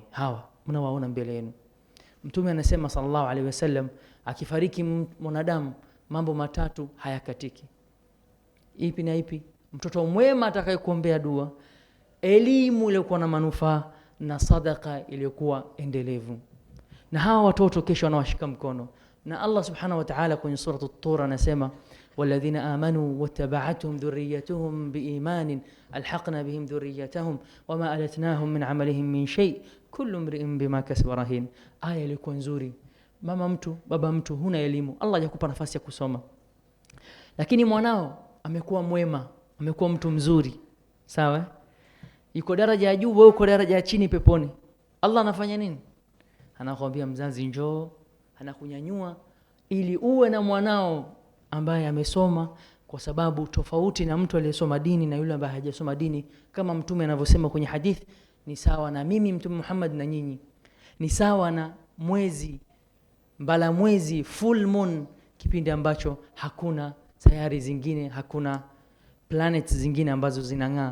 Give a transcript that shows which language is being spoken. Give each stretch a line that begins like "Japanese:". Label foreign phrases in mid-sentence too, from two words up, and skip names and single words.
Swahili: Hawa mnawaona mbele yenu. Mtume anasema
Arabic: صلى الله عليه وسلم,
Swahili: akifariki mwanadamu mambo matatu hayakatiki. Ipi na ipi? Mtoto mwema atakayekuombea dua, elimu iliyokuwa na manufaa, na sadaka iliyokuwa endelevu. Na hawa watoto kesho wanawashika mkono. Na Allah
Arabic: سبحانه وتعالى
Swahili: kwenye surah at-Tur anasema
Arabic: والذين آمنوا واتبعتهم ذريتهم بإيمان ألحقنا بهم ذريتهم وما ألتناهم من عملهم من شيء كل امرئ بما كسب رهين.
Swahili: Aya ilikuwa nzuri. Mama mtu, baba mtu, huna elimu, Allah hajakupa nafasi ya kusoma, lakini mwanao amekuwa mwema, amekuwa mtu mzuri, sawa, yuko daraja ya juu, wewe uko daraja ya chini peponi. Allah anafanya nini? Anakuambia mzazi njoo, anakunyanyua ili uwe na mwanao ambaye amesoma, kwa sababu tofauti na mtu aliyesoma dini na yule ambaye hajasoma dini, kama mtume anavyosema kwenye hadith, ni sawa na mimi Mtume Muhammad na nyinyi, ni sawa na mwezi, mbala mwezi,
English: full moon,
Swahili: kipindi ambacho hakuna sayari zingine, hakuna planets zingine ambazo zinang'aa.